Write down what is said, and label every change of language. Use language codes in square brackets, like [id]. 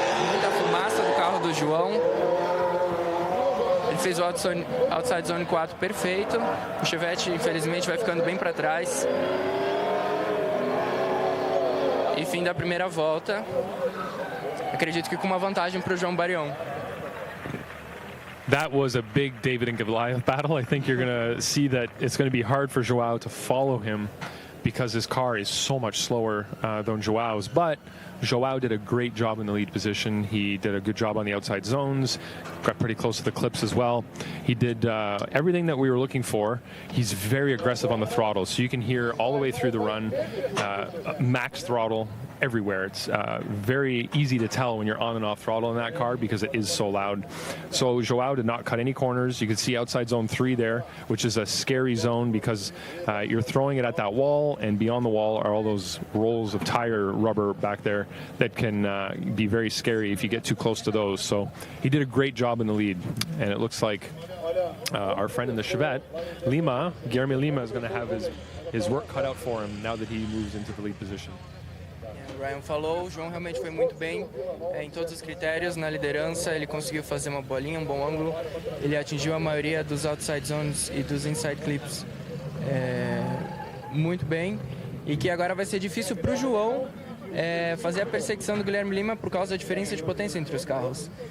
[pt] Muita fumaça do carro do João. Ele fez o outside zone 4 perfeito. O Chevette, infelizmente, vai ficando bem para trás. E fim da primeira volta. Acredito que com uma vantagem para o João Barião. [en] That was a big David and Goliath battle. I think you're going to see that it's going to be hard for Joao to follow him because his car is so much slower than Joao's. But Joao did a great job in the lead position. He did a good job on the outside zones, got pretty close to the clips as well. He did everything that we were looking for. He's very aggressive on the throttle, so you can hear all the way through the run, max throttle everywhere. It's very easy to tell when you're on and off throttle in that car because it is so loud. So Joao did not cut any corners. You can see outside zone 3 there, which is a scary zone because you're throwing it at that wall, and beyond the wall are all those rolls of tire rubber back there that can be very scary if you get too close to those. So he did a great job in the lead, and it looks like our friend in the Chevette, Guilherme Lima, is going to have his work cut out for him now that he moves into the lead position. [pt] O Ryan falou, o João realmente foi muito bem em todos os critérios na liderança. Ele conseguiu fazer uma bolinha, um bom ângulo. Ele atingiu a maioria dos outside zones e dos inside clips muito bem. E que agora vai ser difícil para o João fazer a perseguição do Guilherme Lima por causa da diferença de potência entre os carros.